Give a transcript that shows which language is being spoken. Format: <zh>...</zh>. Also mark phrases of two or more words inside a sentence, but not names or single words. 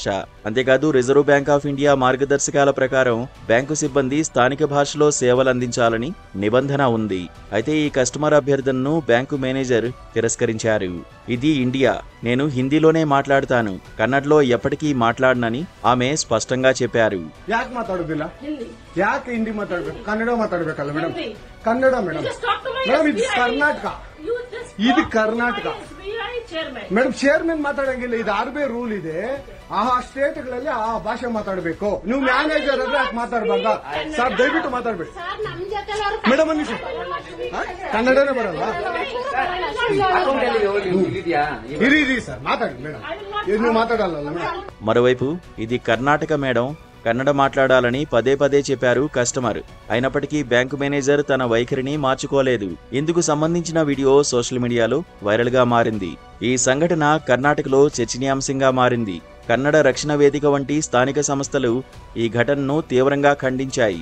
<te>అంతేకాదు రిజర్వ్ బ్యాంక్ ఆఫ్ ఇండియా మార్గదర్శకాల ప్రకారం బ్యాంకు సిబ్బంది స్థానిక భాషలో సేవలందించాలని నిబంధన ఉంది. అయితే ఈ కస్టమర్ అభ్యర్థనను బ్యాంకు మేనేజర్ తిరస్కరించారు. ఇది ఇండియా, నేను హిందీలోనే మాట్లాడతాను, కన్నడలో ఎప్పటికీ మాట్లాడనని ఆమె స్పష్టంగా చెప్పారు.</te> <kn>ಯಾಕೆ ಮಾತಾಡೋದಿಲ್ಲ? ಯಾಕೆ ಹಿಂದಿ ಮಾತಾಡಬೇಕು? ಕನ್ನಡ ಮಾತಾಡಬೇಕಲ್ಲ ಮೇಡಮ್? ಕನ್ನಡ ಮೇಡಮ್. ಮೇಡಮ್ ಇದು ಕರ್ನಾಟಕ, ಇದು ಕರ್ನಾಟಕ ಮೇಡಮ್. ಚೇರ್ಮನ್ ಮಾತಾಡಂಗಿಲ್ಲ, ಇದು RBI ರೂಲ್ ಇದೆ. ಆ ಸ್ಟೇಟ್ಗಳಲ್ಲಿ ಆ ಭಾಷೆ ಮಾತಾಡಬೇಕು. ನೀವು ಮ್ಯಾನೇಜರ್ ಆದ್ರೆ ಯಾಕೆ ಮಾತಾಡಬಾರ್ದ ಸರ್? ದಯವಿಟ್ಟು ಮಾತಾಡ್ಬೇಡಿ ಮೇಡಮ್. ಅನ್ನಿ ಸರ್, ಕನ್ನಡನೇ ಬರಲ್ಲ. ಇರಿ ಸರ್, ಮಾತಾಡಿ ಮೇಡಮ್. ನೀವು ಮಾತಾಡಲ್ಲ ಮೇಡಮ್.</kn> <te>మరోవైపు ఇది కర్ణాటక మేడం, కన్నడ మాట్లాడాలని పదే పదే చెప్పారు కస్టమర్. అయినప్పటికీ బ్యాంకు మేనేజర్ తన వైఖరిని మార్చుకోలేదు. ఇందుకు సంబంధించిన వీడియో సోషల్ మీడియాలో వైరల్ గా మారింది. ఈ సంఘటన కర్ణాటకలో చర్చనీయాంశంగా మారింది. కన్నడ రక్షణ వేదిక వంటి స్థానిక సంస్థలు ఈ ఘటనను తీవ్రంగా ఖండించాయి.</te>